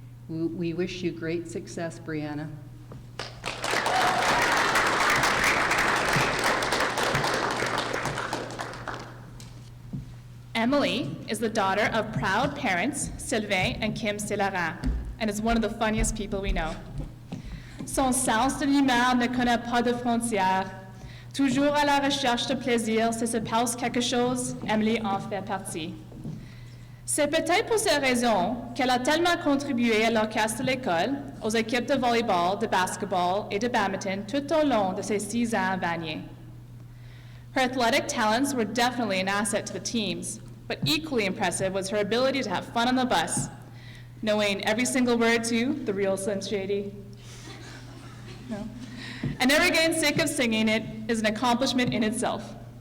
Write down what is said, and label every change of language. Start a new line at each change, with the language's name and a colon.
English: We wish you great success, Brianna. Emily is the daughter of proud parents, Sylvain and Kim Célarin, and is one of the funniest people we know.
French: Son sens de l'humeur ne connaît pas de frontières. Toujours à la recherche de plaisir, si se passe quelque chose, Emily en fait partie. C'est peut-être pour cette raison qu'elle a tellement contribué à l'orchestre de l'école, aux équipes de volleyball, de basketball et de badminton tout au long de ses 6 ans à Vanier.
English: Her athletic talents were definitely an asset to the teams, but equally impressive was her ability to have fun on the bus, knowing every single word to The Real Slim Shady. No. And never getting sick of singing it is an accomplishment in itself.